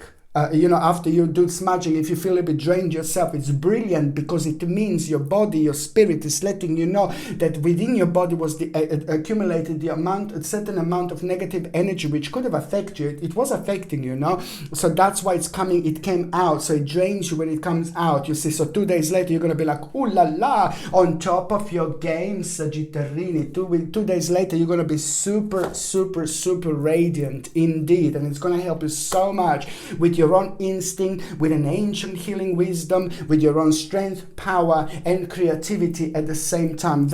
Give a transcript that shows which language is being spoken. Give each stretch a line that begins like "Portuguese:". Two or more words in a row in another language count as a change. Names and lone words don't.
English: After you do smudging, if you feel a bit drained yourself, it's brilliant, because it means your body, your spirit is letting you know that within your body was accumulated a certain amount of negative energy, which could have affected you. It was affecting you, so that's why it came out. So it drains you when it comes out, you see. So 2 days later, you're going to be like, ooh la la, on top of your game, Sagittarini. 2 days later, you're going to be super, super, super radiant indeed, and it's going to help you so much with your own instinct, with an ancient healing wisdom, with your own strength, power, and creativity at the same time.